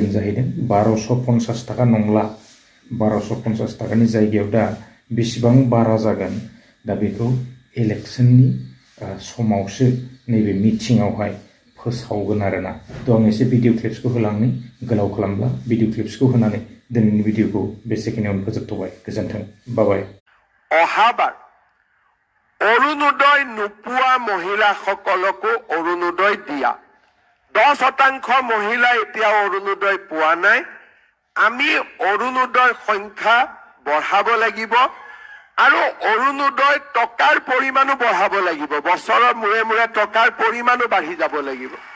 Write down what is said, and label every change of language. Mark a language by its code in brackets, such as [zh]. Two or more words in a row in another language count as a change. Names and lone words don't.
[brx] जाहैदों 1250 थाखा नंला 1250 थाखानि जायगायाव दा बेसेबां बारा जागोन दा बेखौ इलेक्सननि समावसो नैबे मिटिंआवहाय फोसावगोन आरोना थ' आं एसे [en] video clipsखौ [brx] होलांनि गोलाव खालामब्ला [en] video clipsखौ [brx] होनानै दिनैनि भिडिअखौ बेसेखिनियावनो फोजोबथ'बाय गोजोन्थों बाबाय [as] অহাবাৰ অৰুণোদয় নোপোৱা মহিলাসকলকো অৰুণোদয় দিয়া 10% মহিলা এতিয়াও অৰুণোদয় পোৱা নাই আমি অৰুণোদয়ৰ সংখ্যা বঢ়াব লাগিব আৰু অৰুণোদয় টকাৰ পৰিমাণো বঢ়াব লাগিব বছৰৰ মূৰে মূৰে টকাৰ পৰিমাণো বাঢ়ি যাব লাগিব